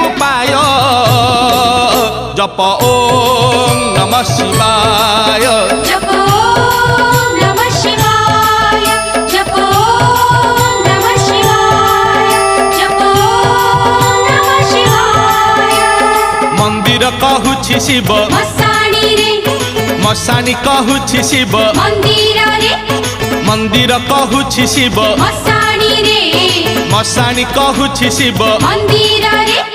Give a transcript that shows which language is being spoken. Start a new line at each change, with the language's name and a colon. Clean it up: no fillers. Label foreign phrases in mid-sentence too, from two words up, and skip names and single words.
Sanskrit: उपाय जप ओम नमः शिवाय जप ओम नमः शिवाय जप ओम नमः शिवाय जप ओम नमः शिवाय
Odia: ମନ୍ଦିର କହୁଛି ଶିବ ମସାଣୀ ରେ ମଶାନୀ କହୁଛି ଶିବ ମନ୍ଦିର ରେ ମନ୍ଦିର କହୁଛି ଶିବ ମସାଣୀ ରେ ମଶାନୀ କହୁଛି ଶିବ ମନ୍ଦିର ରେ